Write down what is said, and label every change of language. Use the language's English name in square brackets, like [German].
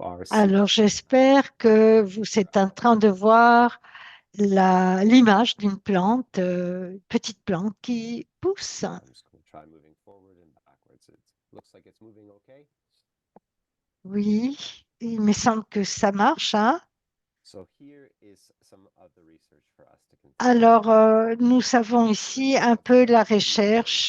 [French] Alors, j'espère que vous êtes en train de voir l'image d'une plante, petite plante qui pousse. [English] I'm just going to try moving forward and backwards. It looks like it's moving okay. [French] Oui, il me semble que ça marche, hein? [English] So here is some of the research for us to consider. [French] Alors, nous avons ici un peu la recherche.